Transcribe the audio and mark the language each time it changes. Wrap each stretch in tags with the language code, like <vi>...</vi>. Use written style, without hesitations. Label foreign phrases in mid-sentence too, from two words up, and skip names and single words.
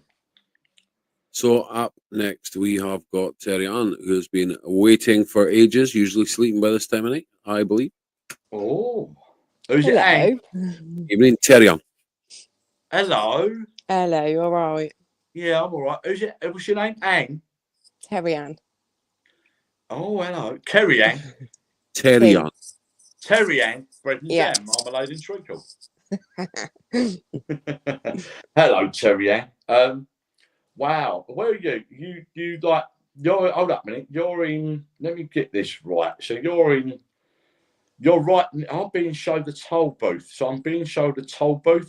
<en>So up next, we have got Terry Ann, who's been waiting for ages, usually sleeping by this time of night, I believe. Oh. Who's it, Anne? Evening, Terry Ann. Hello. Hello, you all right? Yeah, I'm all right. What's your name? Anne? Terry Ann. Oh, hello. Kerry Ann. Terry Ann. Terry Ann, bread and jam, marmalade and treacle. Hello, Terry Ann. Wow. Where are you? You like, hold up a minute. You're in, let me get this right. So you're right. I'm being showed the toll booth. So I'm being showed the toll booth.</en>